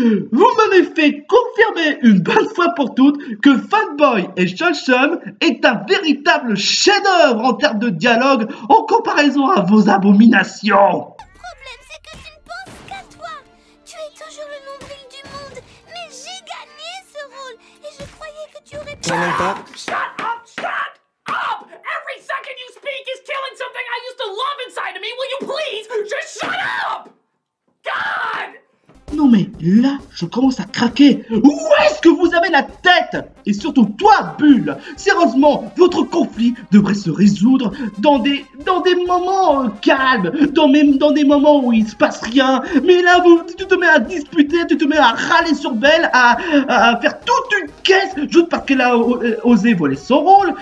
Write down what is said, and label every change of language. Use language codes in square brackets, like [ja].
[fr] Vous m'avez fait confirmer une bonne fois pour toutes que Fanboy et Chum est un véritable chef-d'œuvre en termes de dialogue en comparaison à vos abominations. Le problème, c'est que tu ne penses qu'à toi. Tu es toujours le nombril du monde, mais j'ai gagné ce rôle et je croyais que tu aurais pu... [en] Shut up! Shut up! Every second you speak is killing something I used to love inside of me. Will you please just shut up? God! [fr] Non mais là, je commence à craquer. Où est-ce que vous avez la tête? Et surtout toi, Bull. Sérieusement, votre conflit devrait se résoudre dans des moments calmes, dans des moments où il se passe rien. Mais là, tu te mets à disputer, tu te mets à râler sur Belle, à faire toute une caisse juste parce qu'elle a osé voler son rôle.